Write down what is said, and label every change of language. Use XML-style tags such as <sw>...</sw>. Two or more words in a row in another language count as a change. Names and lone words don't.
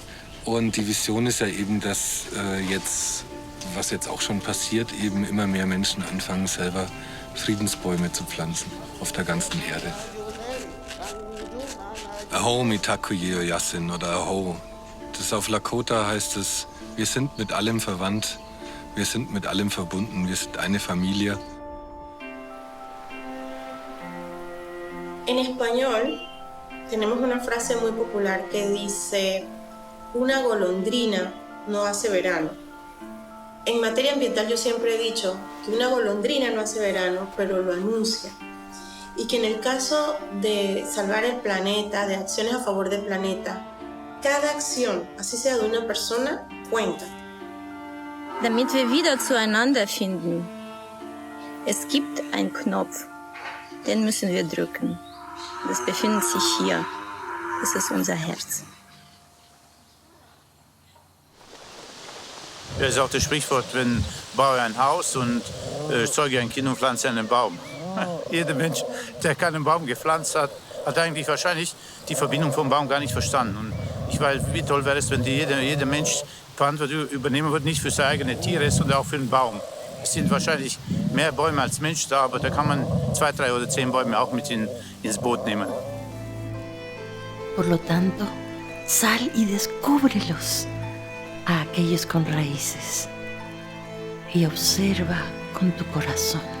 <de>Und die Vision ist ja eben, dass was jetzt auch schon passiert, eben immer mehr Menschen anfangen, selber Friedensbäume zu pflanzen auf der ganzen Erde.</de> <lkt>Aho mitakuye yasin oder Aho.</lkt> <de>Das auf Lakota heißt es, wir sind mit allem verwandt, wir sind mit allem verbunden, wir sind eine Familie.</de> <es>En español tenemos una frase muy popular que dice: una golondrina no hace verano. En materia ambiental yo siempre he dicho que una golondrina no hace verano, pero lo anuncia. Y que en el caso de salvar el planeta, de acciones a favor del planeta, cada acción, así sea de una persona, cuenta.</es> <de>Damit wir wieder zueinander finden. Es gibt einen Knopf, den müssen wir drücken. Das befindet sich hier. Das ist unser Herz. Das ist auch das Sprichwort, wenn baue ein Haus und zeuge ein Kind und pflanze einen Baum. Jeder Mensch, der keinen Baum gepflanzt hat, hat eigentlich wahrscheinlich die Verbindung vom Baum gar nicht verstanden. Und ich weiß, wie toll wäre es, wenn jeder Mensch Verantwortung übernehmen würde, nicht für seine eigenen Tiere, sondern auch für den Baum. Es sind wahrscheinlich mehr Bäume als Menschen da, aber da kann man 2, 3 oder 10 Bäume auch mit ins Boot nehmen.</de> <es>Por lo tanto, sal y descúbrelos a aquellos con raíces y observa con tu corazón.</es>